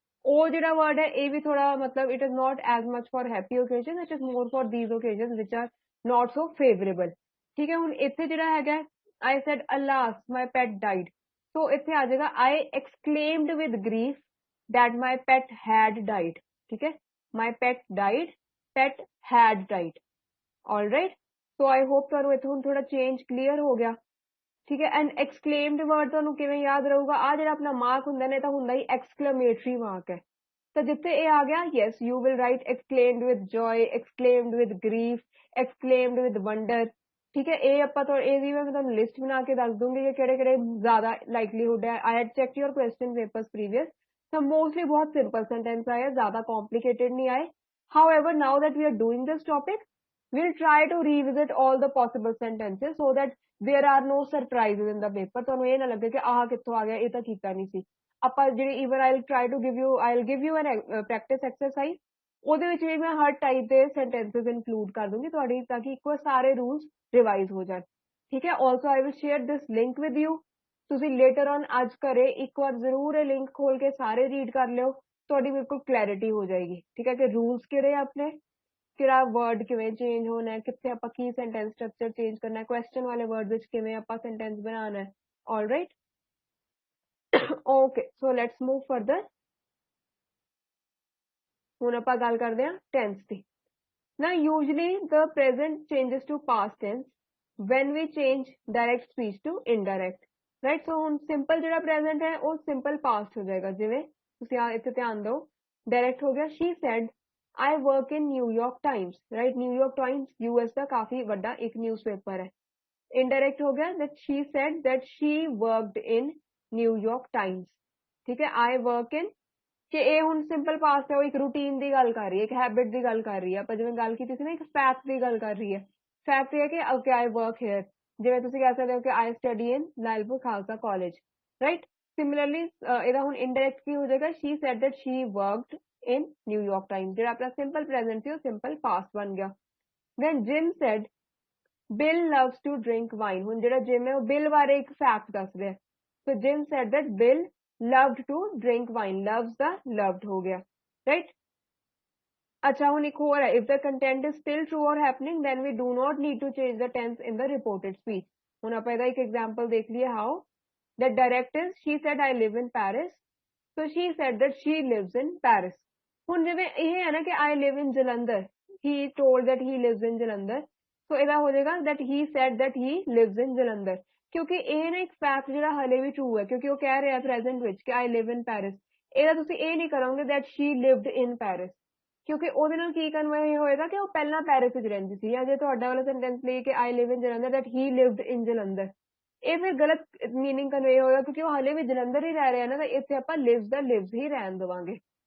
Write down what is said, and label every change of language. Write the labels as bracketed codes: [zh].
[pa] ਉਹ ਜਿਹੜਾ ਵਰਡ ਹੈ ਇਹ ਵੀ ਥੋੜਾ ਮਤਲਬ [en] It is not as much for happy occasion, it is more for these occasion which are not so favourable. [pa] ਠੀਕ ਹੈ, ਹੁਣ ਇੱਥੇ ਜਿਹੜਾ ਹੈਗਾ [en] I said alas my pet died, [pa] ਸੋ ਇੱਥੇ ਆ ਜਾਏਗਾ [en] I exclaimed with grief that my pet had died। ठीक है, my pet died, pet had died। all right, so I hope [pa] ਤੁਹਾਨੂੰ ਇੱਥੇ ਹੁਣ ਥੋੜਾ ਚੇਂਜ ਕਲੀਅਰ ਹੋ ਗਿਆ। ਠੀਕ ਹੈ, ਐਂਡ ਐਕਸਕਲੇਮਡ ਵਰਡ ਤੁਹਾਨੂੰ ਕਿਵੇਂ ਯਾਦ ਰਹੂਗਾ, ਆ ਜਿਹੜਾ ਆਪਣਾ ਮਾਰਕ ਹੁੰਦਾ ਨੇ ਤਾਂ ਹੁੰਦਾ ਹੀ ਐਕਸਕਲੇਮੇਟਰੀ ਮਾਰਕ ਹੈ, ਤਾਂ ਜਿੱਥੇ ਇਹ ਆ ਗਿਆ yes you will right ਐਕਸਕਲੇਮਡ with joy, ਐਕਸਕਲੇਮਡ with grief, ਐਕਸਕਲੇਮਡ with wonder. ਠੀਕ ਹੈ, ਇਹ ਆਪਾਂ ਇਹਦੀ ਮੈਂ ਤੁਹਾਨੂੰ ਲਿਸਟ ਬਣਾ ਕੇ ਦੱਸ ਦੂੰਗੀ ਕਿ ਕਿਹੜੇ ਕਿਹੜੇ ਜ਼ਿਆਦਾ ਲਾਈਕਲੀਹੁੱਡ ਹੈ। [en] I had check your question papers previous, तो mostly [hi] बहुत सिंपल सेंटेंस आए, ज्यादा कॉम्प्लिकेटेड नहीं आए। [en] However, now that we are doing this topic, we'll try to revisit all the possible sentences so that there are no surprises in the paper। [pa] ਤੁਹਾਨੂੰ ਇਹ ਨਾ ਲੱਗੇ ਕਿ ਆਹ ਕਿੱਥੋਂ ਆ ਗਿਆ, ਇਹ ਤਾਂ ਕੀਤਾ ਨਹੀਂ ਸੀ ਆਪਾਂ। ਜਿਹੜੀ [en] even I'll try to give you an practice exercise, [pa] ਉਹਦੇ ਵਿੱਚ ਵੀ ਮੈਂ ਹਰ ਟਾਈਪ ਦੇ sentences include ਕਰ ਦੂੰਗੀ ਤੁਹਾਡੀ, ਤਾਂ ਕਿ ਇੱਕੋ ਸਾਰੇ rules revise ਹੋ ਜਾਣ। [en] ਠੀਕ ਹੈ, also I will share this link with you। [pa] ਤੁਸੀਂ ਲੇਟਰ ਔਨ ਅੱਜ ਘਰੇ ਇੱਕ ਵਾਰ ਜ਼ਰੂਰ ਇਹ ਲਿੰਕ ਖੋਲ ਕੇ ਸਾਰੇ ਰੀਡ ਕਰ ਲਿਓ, ਤੁਹਾਡੀ ਬਿਲਕੁਲ ਕਲੈਰਿਟੀ ਹੋ ਜਾਏਗੀ। ਠੀਕ ਹੈ, ਕਿ ਰੂਲਸ ਕਿਹੜੇ ਆਪਣੇ, ਕਿਹੜਾ ਵਰਡ ਕਿਵੇਂ ਚੇਂਜ ਹੋਣਾ ਹੈ, ਕਿੱਥੇ ਆਪਾਂ ਕੀ ਸੈਂਟੈਂਸ ਸਟਰਕਚਰ ਚੇਂਜ ਕਰਨਾ ਹੈ, ਕੁਐਸਚਨ ਵਾਲੇ ਵਰਡ ਵਿੱਚ ਕਿਵੇਂ ਆਪਾਂ ਸੈਂਟੈਂਸ ਬਣਾਉਣਾ ਹੈ। [en] Alright, okay, so let's move further. [pa] ਹੁਣ ਆਪਾਂ ਗੱਲ ਕਰਦੇ ਹਾਂ ਟੈਂਸ ਦੀ। [en] ਨਾ usually the present changes to past tense when we change direct speech to indirect, right. [pa] ਸੋ ਹੁਣ ਸਿੰਪਲ ਜਿਹੜਾ ਪ੍ਰੈਜ਼ੈਂਟ ਹੈ ਉਹ ਸਿੰਪਲ ਪਾਸਟ ਹੋ ਜਾਏਗਾ, ਜਿਵੇਂ ਤੁਸੀਂ ਇੱਥੇ ਧਿਆਨ ਦਿਓ, ਡਾਇਰੈਕਟ ਹੋ ਗਿਆ [en] she said I work in New York Times, [pa] right. New York Times US ਦਾ ਕਾਫੀ ਵੱਡਾ ਇੱਕ ਨਿਊਜ਼ਪੇਪਰ ਹੈ। [en] Indirect ਹੋ ਗਿਆ that she said that she worked in New York Times। [pa] ਠੀਕ ਹੈ, [en] I work in, [pa] ਕਿ ਇਹ ਹੁਣ ਸਿੰਪਲ ਪਾਸਟ ਹੈ, ਉਹ ਇੱਕ ਰੂਟੀਨ ਦੀ ਗੱਲ ਕਰ ਰਹੀ ਹੈ, ਇੱਕ ਹੈਬਿਟ ਦੀ ਗੱਲ ਕਰ ਰਹੀ ਹੈ। ਆਪਾਂ ਜਿਵੇਂ ਗੱਲ ਕੀਤੀ ਸੀ ਨਾ, ਇੱਕ ਫੈਕਟ ਦੀ ਗੱਲ ਕਰ ਰਹੀ ਹੈ। ਫੈਕਟ ਇਹ ਹੈ ਕਿ [en] okay I work here, [pa] ਜਿਵੇਂ ਤੁਸੀਂ ਕਹਿ ਸਕਦੇ ਹੋ ਕਿ [en] I study in Lyallpur Khalsa College, [pa] right. Similarly ਇਹਦਾ ਹੁਣ ਇਨਡਾਇਰੈਕਟ ਕੀ ਹੋ ਜਾਏਗਾ, [en] she said that she worked in New York Times। [pa] ਜਿਹੜਾ ਆਪਣਾ ਸਿੰਪਲ ਪ੍ਰੈਜ਼ੈਂਟ ਸੀ ਉਹ ਸਿੰਪਲ ਪਾਸਟ ਬਣ ਗਿਆ। [en] then Jim said Bill loves to drink wine। [pa] ਹੁਣ ਜਿਹੜਾ ਜਿਮ ਹੈ ਉਹ ਬਿਲ ਬਾਰੇ ਇੱਕ ਫੈਕਟ ਦੱਸ ਰਿਹਾ, [en] so Jim said that Bill loved to drink wine, [pa] loves ਦਾ loved ਹੋ ਗਿਆ, ਰਾਈਟ। [en] अच्छा ਹੁਣ ਇੱਕ ਹੋਰ ਹੈ, if the content is still true or happening then we do not need to change the tense in the reported speech. [pa] ਹੁਣ ਆਪਾਂ ਇਹਦਾ ਇੱਕ example ਦੇਖ ਲਈਏ how. [en] The direct is she said I live in Paris, so she said that she lives in Paris. [pa] ਹੁਣ ਜਿਵੇਂ ਇਹ ਹੈ ਨਾ ਕਿ [en] I live in Jalandhar, [pa] he told [en] that he lives in Jalandhar, [pa] so ਇਹਦਾ ਹੋ ਜਾਏਗਾ that he said that he lives in Jalandhar, ਕਿਉਂਕਿ ਇਹ ਨਾ ਇੱਕ ਫੈਕਟ ਜਿਹੜਾ ਹਲੇ ਵੀ true ਹੈ, ਕਿਉਂਕਿ ਉਹ ਕਹਿ ਰਿਹਾ present ਵਿੱਚ ਕਿ [en] I live in Paris. [pa] ਇਹਦਾ ਤੁਸੀਂ ਇਹ ਨਹੀਂ ਕਰੋਗੇ [en] that she lived in Paris, [pa] ਕਿਉਂਕਿ ਉਹਦੇ ਨਾਲ ਕੀ ਕਨਵੇ ਹੋਏਗਾ ਕਿ ਉਹ ਪਹਿਲਾਂ ਪੈਰਿਸ ਵਿੱਚ ਰਹਿੰਦੀ ਸੀ, ਜਾਂ ਜੇ ਤੁਹਾਡਾ ਵਾਲਾ ਸੈਂਟੈਂਸ ਲਈ ਕਿ [en] I live in Jalandhar [pa] ਦੈਟ ਹੀ ਲਿਵਡ ਇਨ ਜਲੰਧਰ, ਇਹ ਫਿਰ ਗਲਤ ਮੀਨਿੰਗ ਕਨਵੇ ਹੋਏਗਾ, ਕਿਉਂਕਿ ਉਹ ਹਲੇ ਵੀ ਜਲੰਧਰ ਹੀ ਰਹਿ ਰਿਹਾ ਨਾ, ਤਾਂ ਇੱਥੇ ਆਪਾਂ ਲਿਵਸ ਦਾ ਲਿਵਸ ਹੀ ਰਹਿਣ ਦੇਵਾਂਗੇ.